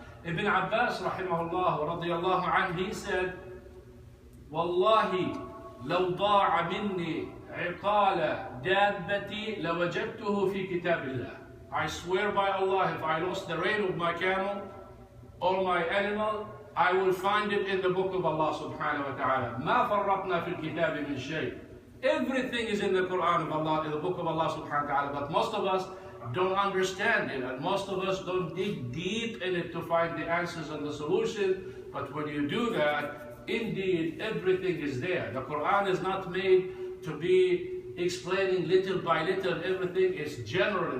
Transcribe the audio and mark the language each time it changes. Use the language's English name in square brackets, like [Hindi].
[English] Ibn Abbas rahimahullah wa radiyallahu anhu, he said, Wallahi, [Arabic] لو ضاع مني عقال دابتي لوجدته في كتاب الله. [English] I swear by Allah, if I lost the rein of my camel or my animal, I will find it in the book of Allah subhanahu wa ta'ala. [Arabic] ما فرطنا في الكتاب من شيء. [English] Everything is in the Quran of Allah, in the book of Allah subhanahu wa ta'ala, but most of us don't understand it, and most of us don't dig deep in it to find the answers and the solutions. But when you do that, indeed, everything is there. The Quran is not made to be explaining little by little everything. It's general.